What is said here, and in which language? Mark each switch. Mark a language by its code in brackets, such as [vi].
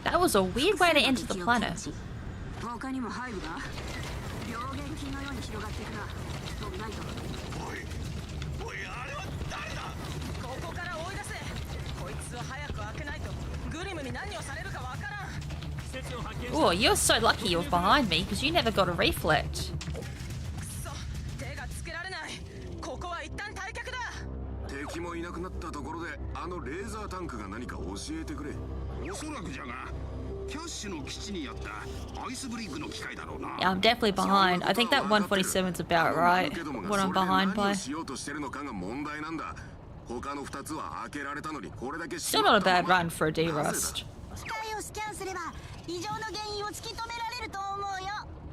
[en] That was a weird way to enter the planet. [ja] 他にもハイブが病原菌のように広がっていくな。飛びないと。おい、あれは誰だ？ここから追い出せ。こいつを早く開けないとグリムに何をされるかわからん。施設を発見した。 [en] Oh, you're so lucky you're behind me because you never got a reflect. [ja] くそ、手がつけられない。ここは一旦退却だ。敵もいなくなったところで、あのレーザータンクが何か教えてくれ。おそらくじゃが、キャッシュの基地にあったアイスブリッグの機械だろうな。 [en] Yeah, I'm definitely behind. I think that 147's about right. What I'm behind by. [ja] しようとしてるのかが問題なんだ。他の2つは開けられたのにこれだけ [en] Still not a bad run for a D-Rust. [ja] 機械をスキャンすれば異常の原因を突き止められると思うよ。